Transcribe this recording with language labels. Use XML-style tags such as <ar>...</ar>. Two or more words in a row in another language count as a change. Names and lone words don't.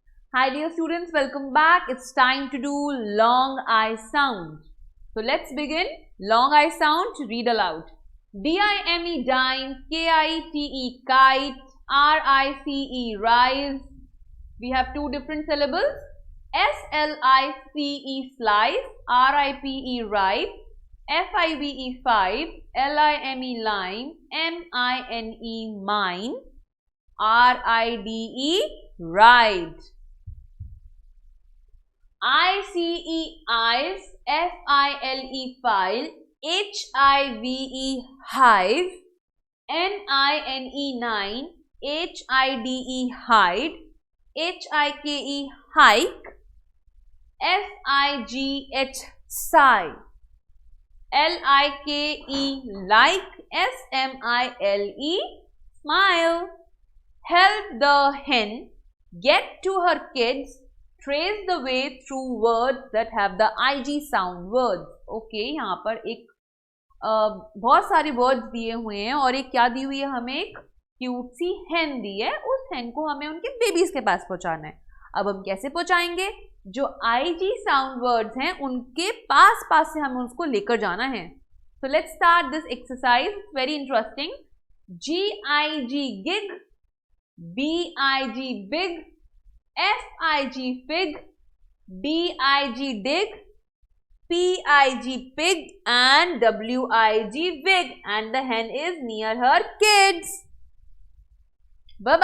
<en>Hi dear students, welcome back. It's time to do long I sound. So let's begin. Long I sound, read aloud. D-I-M-E dime, K-I-T-E kite, R-I-C-E rise. We have two different syllables. S-L-I-C-E slice, R-I-P-E ripe, F-I-V-E five, L-I-M-E lime, M-I-N-E mine, R-I-D-E ride. I-C-E eyes, F-I-L-E file, H-I-V-E hive, N-I-N-E nine, H-I-D-E hide, H-I-K-E hike, F-I-G-H sigh, L-I-K-E like, S-M-I-L-E smile. Help the hen get to her kids. Trace the way through words that have the IG sound words.</en> <hi>Okay, यहाँ पर एक बहुत सारे वर्ड्स दिए हुए हैं और एक क्या दी हुई है, हमें एक क्यूट सी hen दी है. उस hen को हमें उनके बेबीज के पास पहुंचाना है. अब हम कैसे पहुंचाएंगे? जो</hi> <en>IG sound words</en> <hi>हैं उनके पास पास से हमें उसको लेकर जाना है.</hi> <en>So let's start this exercise. It's very interesting. G-I-G gig, B-I-G big, F-I-G fig, D-I-G dig, P-I-G pig and W-I-G wig, and the hen is near her kids.</en>